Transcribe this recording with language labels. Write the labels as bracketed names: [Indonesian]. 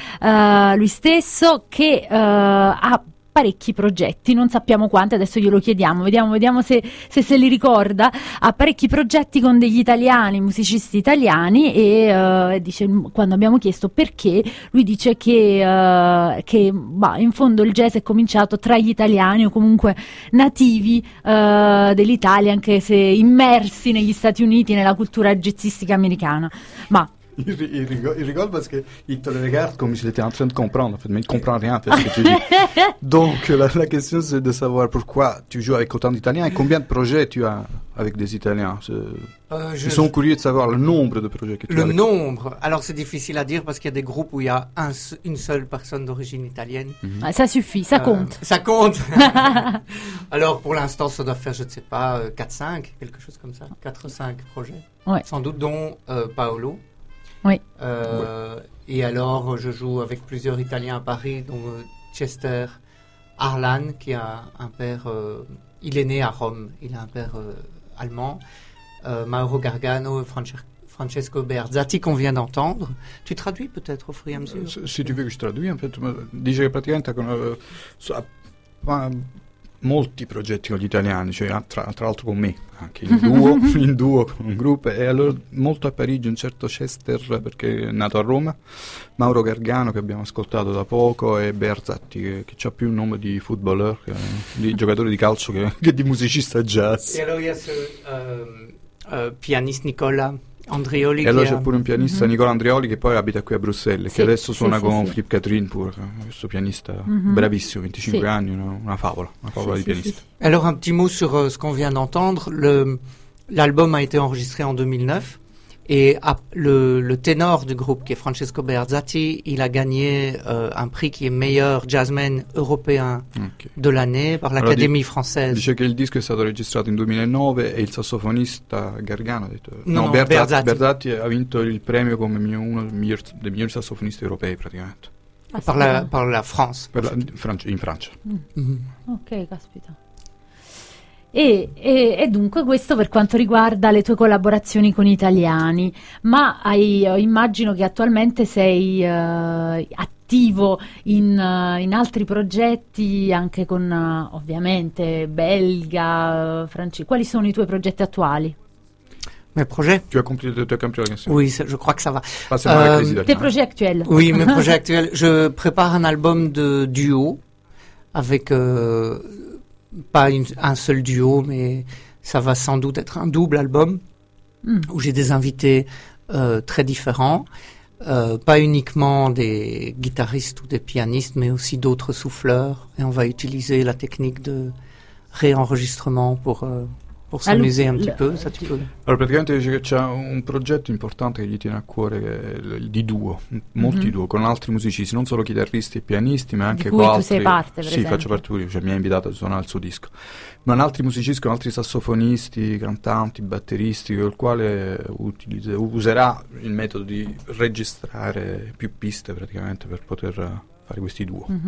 [Italian] lui stesso, che ha parecchi progetti, non sappiamo quanti, adesso glielo chiediamo, vediamo se li ricorda, ha parecchi progetti con degli italiani, musicisti italiani e dice, quando abbiamo chiesto perché, lui dice che in fondo il jazz è cominciato tra gli italiani o comunque nativi dell'Italia, anche se immersi negli Stati Uniti, nella cultura jazzistica americana, ma... [French] Il rigolo parce que il te le regarde comme s'il était en train de comprendre, en fait, mais il comprend rien de ce que tu dis. Donc la question c'est de savoir pourquoi tu joues avec autant d'Italiens et combien de projets tu as avec des Italiens. Ils sont curieux de savoir le nombre de projets que tu as. Le nombre, alors c'est difficile à dire parce qu'il y a des groupes où il y a une seule personne d'origine italienne. Mm-hmm. Ça suffit, ça compte. Alors pour l'instant ça doit faire, je ne sais pas, 4-5, quelque chose comme ça. 4-5 projets, ouais. Sans doute, dont Paolo. Oui. Et alors, je joue avec plusieurs Italiens à Paris, dont Chester Arlan, qui a un père. Il est né à Rome, il a un père allemand. Mauro Gargano et Francesco Berzati, qu'on vient d'entendre. Tu traduis peut-être au fur et à mesure Si tu veux que je traduis, en fait. Dis-je [Italian] praticamente con. Molti progetti con gli italiani, cioè tra l'altro con me, anche in duo con un gruppo, e allora molto a Parigi un certo Chester, perché è nato a Roma, Mauro Gargano che abbiamo ascoltato da poco, e Berzatti che c'ha più un nome di footballer, di giocatore di calcio che di musicista jazz. E allora pianista Nicola Andrioli. E allora c'è pure un pianista, mm-hmm. Nicola Andrioli, che poi abita qui a Bruxelles, sì, che adesso suona con Philippe Catherine, pure questo pianista, mm-hmm. Bravissimo, 25 sì. Anni, una favola sì, di pianista. Sì, sì. [French] Allora un petit mot sur ce qu'on vient d'entendre. L'album a été enregistré en 2009 et le ténor du groupe, qui est Francesco Berzati, il a gagné un prix qui est meilleur jazzman européen, okay, de l'année par l'Académie française. [Italian] Dice che il disco è stato registrato in 2009 e il sassofonista Gargano ha detto Berzati ha vinto il premio come miglior sassofonista europeo praticamente. Per la France. In Francia. Mm-hmm. Ok, caspita. E dunque questo per quanto riguarda le tue collaborazioni con italiani, ma immagino che attualmente sei attivo in altri progetti anche con ovviamente belga, francese. Quali sono i tuoi progetti attuali? [French] Mes projets. Tu as compris de tes campions, bien sûr. Oui, je crois que ça va. Tes projets actuels. Oui, mes projets actuels. Je prépare un album de duo avec pas un seul duo, mais ça va sans doute être un double album où j'ai des invités très différents, pas uniquement des guitaristes ou des pianistes, mais aussi d'autres souffleurs. Et on va utiliser la technique de réenregistrement pour s'amuser un petit peu, ça tu peux. [Italian] Alors, praticamente dice che c'è un progetto importante che gli tiene a cuore, di duo, molti duo, con altri musicisti, non solo chitarristi e pianisti, ma anche con altri. Tu sei parte, sì, faccio parte pure io, cioè mi ha invitato a suonare il suo disco. Ma con altri musicisti, con altri sassofonisti, cantanti, batteristi, con il quale userà il metodo di registrare più piste praticamente per poter fare questi duo.